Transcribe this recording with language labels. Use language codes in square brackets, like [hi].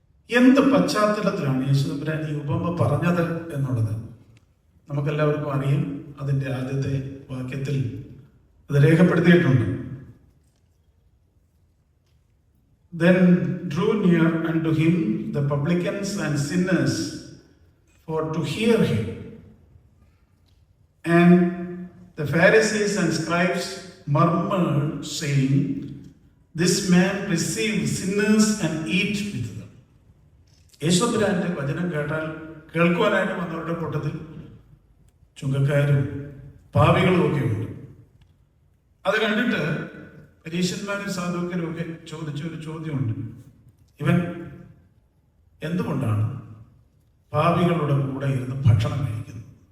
[ml] എന്ത് പശ്ചാത്തലത്തിലാണ് യേശുദമ്പുരാൻ ഈ ഉപമ പറഞ്ഞത് എന്നുള്ളത് നമുക്കെല്ലാവർക്കും അറിയാം. അതിൻ്റെ ആദ്യത്തെ വാക്യത്തിൽ അത് രേഖപ്പെടുത്തിയിട്ടുണ്ട്. [en] Then drew near unto him the publicans and sinners for to hear him. And the Pharisees and scribes murmured, saying, This man receives sinners and eat with them. [ml] യേശുദമ്പുരാന്റെ വചനം കേൾക്കുവാനായിട്ട് വന്നവരുടെ കൂട്ടത്തിൽ ചുങ്കക്കാരും പാപികളും ഒക്കെ ഉണ്ട്. അത് കണ്ടിട്ട് പരീശന്മാരും സാധുക്കരും ഒക്കെ ചോദിച്ചൊരു ചോദ്യമുണ്ട്. ഇവൻ എന്തുകൊണ്ടാണ് പാപികളുടെ കൂടെ ഇരുന്ന് ഭക്ഷണം കഴിക്കുന്നത്?